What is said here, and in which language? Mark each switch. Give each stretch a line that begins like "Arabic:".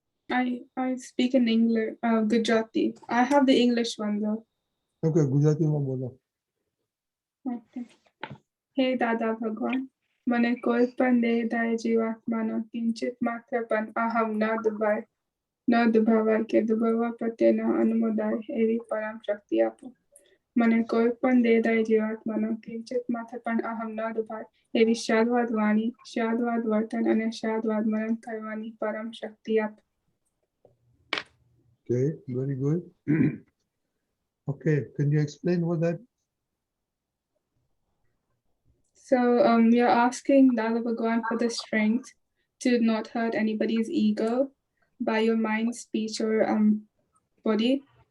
English: I speak in English, Gujarati. I have the English one though.
Gujarati: Okay, Gujarati માં બોલો.
English: Okay.
Gujarati: Hey Dada Bhagwan, મને કોઈ પણ દેહદાય જીવાત્માનો કિંચિત માત્ર પણ અહમ ન દુભાવાય કે દુભાવવા પ્રત્યે ન અનુમોદાય એવી પરમ શક્તિ આપો. મને કોઈ પણ દેહદાય જીવાત્માનો કિંચિત માત્ર પણ અહમ ન દુભાય એવી શાદવાદ વાણી, શાદવાદ વર્તન અને શાદવાદ મનન કરવાની પરમ શક્તિ આપો.
English: Okay, very good. Okay, can you explain what that? So you're asking Dada Bhagwan for the strength to not hurt anybody's ego by your mind, speech, or body.